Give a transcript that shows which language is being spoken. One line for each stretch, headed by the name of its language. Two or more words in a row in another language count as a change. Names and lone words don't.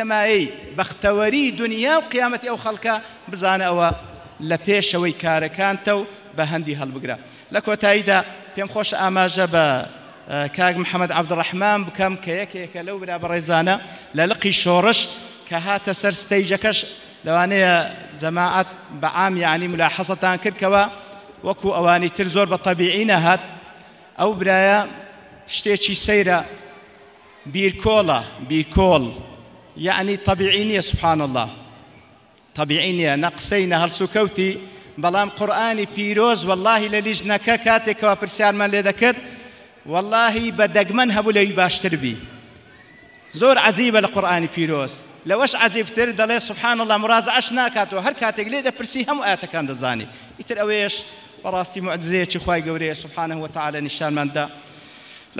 Central Kurdish: مایەی بەختەوەری دنیا و قیامەتی ئەو خەڵکە بزانە ئەوە لە پێشەوەی کارەکانتە و بە هەندی هەڵبگرە لە کۆتاییدا پێم خۆش ئاماژە بە کاک محەممەد عەبدوڕەحمان بکەم کە یەکێکە لەو برا بەڕێزانە لە لقی شۆڕش کە هاتە سەر ستەیجەکەش لەوانەیە جەماعەت بەعام یعنی ملاحەزەتان کردکەوە وەکو ئەوانی تر زۆر بە تەبیعی نەهات ئەو برایە شتێکی سەیرە بیرکۆڵ یعنی تەبیعی نییە
Arabic: سبحان الله
Central Kurdish: طبيعي نییە نەقسەی نەهەڵسوکەوتی بەڵام قورئانی پیرۆز واللهی لە لیژنەکە کاتێکەوە پرسیارمان لێ دەکرد واللهی بە دەگمەن هەبوو لەوی باشتر بی زۆر عەجیبە لە قورئانی پیرۆز لەوەش عەجیبتر دەڵێ
Arabic: سبحان الله
Central Kurdish: مڕازعەش ناکاتەوە هەر کاتێک لێ دەپرسی هەموو ئاەتەکان دەزانی ئیتر ئەوەیەش بەڕاستی معجزەیەکی خوای گەورەیە
Arabic: سبحانه وتعالى
Central Kurdish: نیشانماندا لە